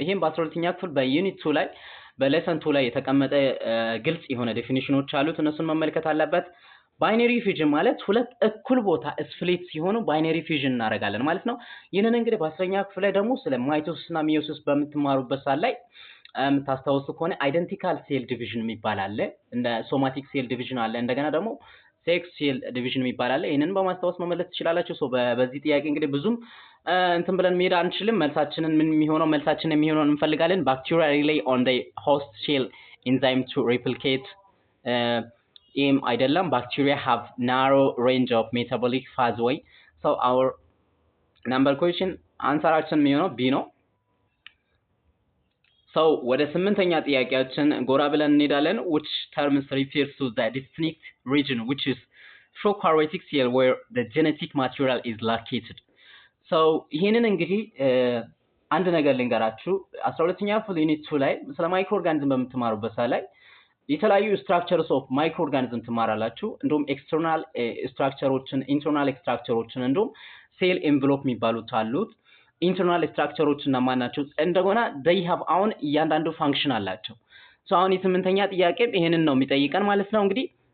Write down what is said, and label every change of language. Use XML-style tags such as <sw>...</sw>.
<am>ይሄን በ12ኛ ክፍል በዩኒት 2 ላይ በሌሰን 2 ላይ የተቀመጠ ግልጽ የሆነ ዴፊኒሽኖች አሉት። እነሱን መመልከት አለበት። ባይነሪ ፊውዥን ማለት ሁለት እኩል ቦታ ስፕሊት ሲሆኑ ባይነሪ ፊውዥን እናደርጋለን ማለት ነው። ይሄንን እንግዲህ በ10ኛ ክፍል ላይ ደግሞ ስለ ማይቶሲስ እና ሚዮሲስ በምትማሩበት ሰዓት ላይ የምታስታውሱ ከሆነ አይደንቲካል ሴል ዲቪዥን የሚባል አለ፣ እንደ ሶማቲክ ሴል ዲቪዥን አለ፣ እንደገና ደግሞ ሴክስ ሴል ዲቪዥን የሚባል አለ። ይሄንን በማስታወስ መመለስ ትችላላችሁ። ሶ በዚህ ጥያቄ እንግዲህ ብዙም እንትን ብለን መሄድ አንችልም። መልሳችንን የሚሆነው እንፈልጋለን። ባክቴሪያ ሪሌይ ኦን ዘ ሆስት ሴል ኢንዛይም ቱ ሪፕሊኬት ኤም አይደለም። ባክቴሪያ</am> <en>have narrow range of metabolic pathway. so our number question</en> <am>አንሰራችን የሚሆነው ቢ ነው።</am> <en>so</en> <am>ወደ 8ኛ ጥያቄያችን ጎራ ብለን እንሄዳለን።</am> <en>which terms refers to the distinct region which is prokaryotic cell where the genetic material is located.</en> <am>so ይሄንን እንግዲህ አንድ ነገር ልንገራችሁ። 12ኛ ክፍል ዩኒት 2 ላይ ስለ ማይክሮ ኦርጋኒዝም በምትማሩበት ሰዓት ላይ የተለያዩ ስትራክቸርስ ኦፍ ማይክሮ ኦርጋኒዝም ትማራላችሁ። እንደውም ኤክስተርናል ስትራክቸሮችን፣ ኢንተርናል ስትራክቸሮችን እንደውም ሴል ኤንቨሎፕ የሚባሉት አሉት። ኢንተርናል ስትራክቸሮች እና ማናቸው እንደገና</am> <en>they have</en> <am>አሁን እያንዳንዱ ፋንክሽን አላቸው። ሶ አሁን የ8ኛ ጥያቄ ይሄንን ነው የሚጠይቀን ማለት ነው። እንግዲህ</am>